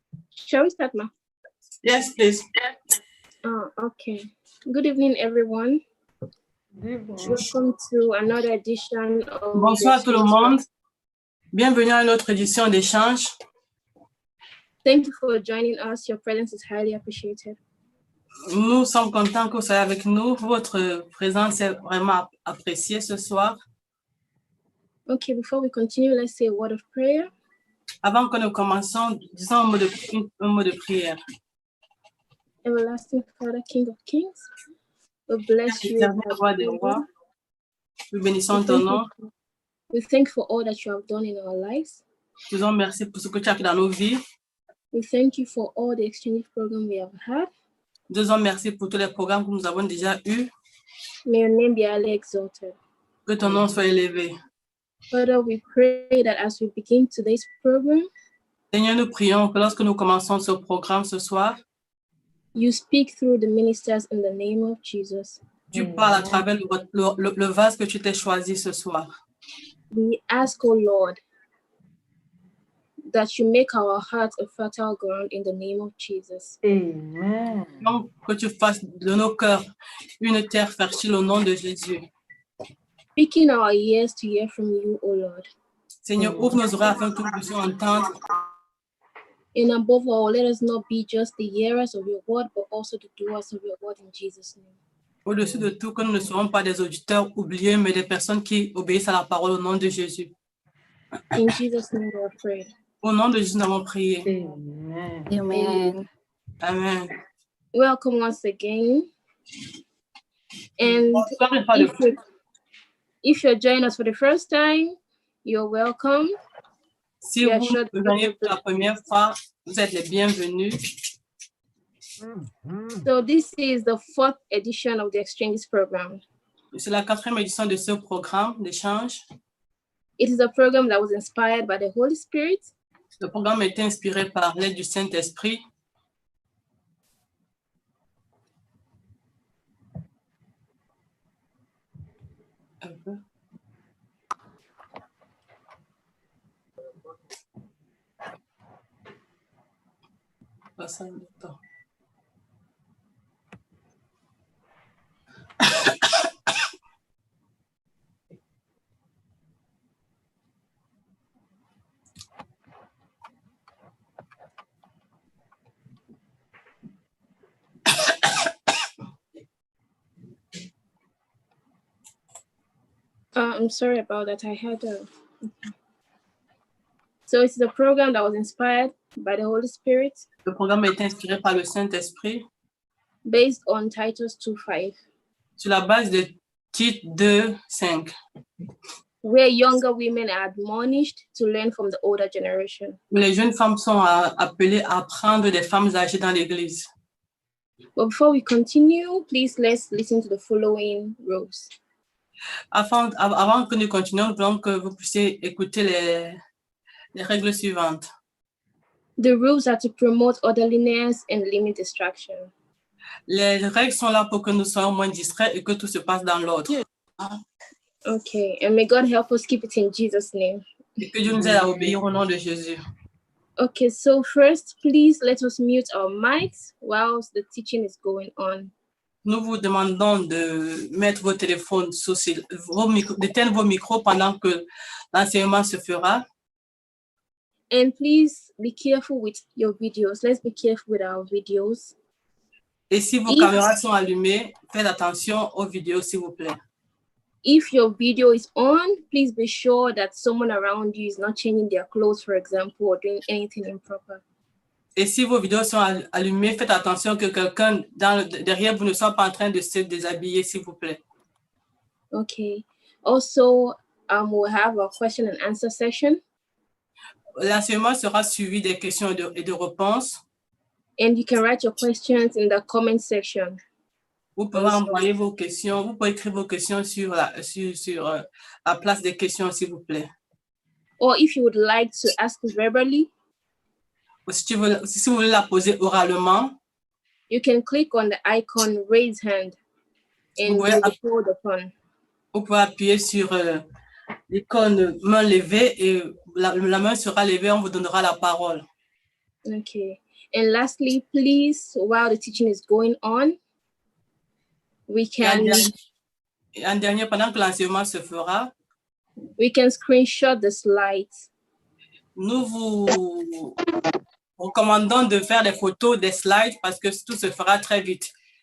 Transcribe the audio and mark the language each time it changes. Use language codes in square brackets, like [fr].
[en] Shall we start, ma? Yes, please. Okay. Good evening, everyone. Welcome to another edition of [fr] Bonsoir tout le monde. Bienvenue à notre édition d'échange. [en] Thank you for joining us. Your presence is highly appreciated. [fr] Nous sommes contents que vous soyez avec nous. Votre présence est vraiment appréciée ce soir. [en] Okay, before we continue, let's say a word of prayer. [fr] Avant que nous commencions, disons un mot de prière. [en] Everlasting Father, King of Kings, we bless you. [fr] Éternel roi des rois, nous bénissons ton nom. [en] We thank you for all that you have done in our lives. [fr] Nous disons merci pour ce que tu as fait dans nos vies. [en] We thank you for all the exchange programs we have had. [fr] Nous disons merci pour tous les programmes que nous avons déjà eus. [en] May your name be highly exalted. [fr] Que ton nom soit élevé. [en] Father, we pray that as we begin today's program, [fr] Seigneur, nous prions que lorsque nous commençons ce programme ce soir, [en] you speak through the ministers in the name of Jesus. [fr] tu parles à travers le vase que tu t'es choisi ce soir. [en] We ask, O Lord, that you make our hearts a fertile ground in the name of Jesus. Amen. [fr] Donc, que tu fasses de nos cœurs une terre fertile au nom de Jésus. [en] Speaking our ears to hear from you, O Lord. [fr] Seigneur, ouvre nos oreilles afin que nous puissions entendre. [en] And above all, let us not be just the hearers of your word, but also the doers of your word in Jesus' name. [fr] Au-dessus de tout, que nous ne serons pas des auditeurs oublieux, mais des personnes qui obéissent à la parole au nom de Jésus. [en] In Jesus' name we have prayed. [fr] Au nom de Jésus, nous avons prié. [en] Amen. Amen. Amen. Welcome once again. And [fr] Bonsoir une fois de plus. [en] if you're joining us for the first time, you're welcome. [fr] Si [en] Yeah, [fr] vous [en] sure. [fr] venez pour la première fois, vous êtes les bienvenus. [en] So this is the 4th edition of the Exchanges program. [fr] C'est la 4e édition de ce programme d'échange. [en] It is a program that was inspired by the Holy Spirit [fr] Le programme a été inspiré par l'aide du Saint-Esprit. Un peu. Passe un peu de temps. [en] I'm sorry about that. I had So it's a program that was inspired by the Holy Spirit [fr] Le programme a été inspiré par le Saint-Esprit [en] based on Titus 2:5, [fr] sur la base de Tite 2:5, [en] where younger women are admonished to learn from the older generation. [fr] où les jeunes femmes sont appelées à apprendre des femmes âgées dans l'Église. [en] But before we continue, please let's listen to the following rules. [fr] Avant que nous continuions, nous voulons que vous puissiez écouter les règles suivantes. [en] The rules are to promote orderliness and limit distraction. [fr] Les règles sont là pour que nous soyons moins distraits et que tout se passe dans l'ordre. [en] Okay, and may God help us keep it in Jesus' name. [fr] Et que Dieu nous aide à obéir au nom de Jésus. [en] Okay, so first, please let us mute our mics whilst the teaching is going on. [fr] Nous vous demandons de mettre vos téléphones sous d'éteindre vos micros pendant que l'enseignement se fera. [en] And please be careful with your videos. Let's be careful with our videos. [fr] Et si vos caméras sont allumées, faites attention aux vidéos, s'il vous plaît. [en] If your video is on, please be sure that someone around you is not changing their clothes, for example, or doing anything improper. [fr] Et si vos vidéos sont allumées, faites attention que quelqu'un derrière vous ne soit pas en train de se déshabiller, s'il vous plaît. [en] Okay. Also, we'll have a question and answer session. [fr] L'enseignement sera suivi des questions et de réponses. [en] And you can write your questions in the comment section. [fr] Vous pouvez envoyer vos questions, vous pouvez écrire vos questions sur la place des questions, s'il vous plaît. [en] Or if you would like to ask verbally, [fr] Ou si vous voulez la poser oralement, [en] you can click on the icon raise hand and [fr] Ouais, [en] you'll be called upon. [fr] vous pouvez appuyer sur l'icône main levée et la main sera levée, on vous donnera la parole. [en] Okay. And lastly, please, while the teaching is going on, we can [fr] Et en dernier, pendant que l'enseignement se fera, [en] screenshot the slides. [fr] nous vous recommandons de faire des photos des slides parce que tout se fera très vite.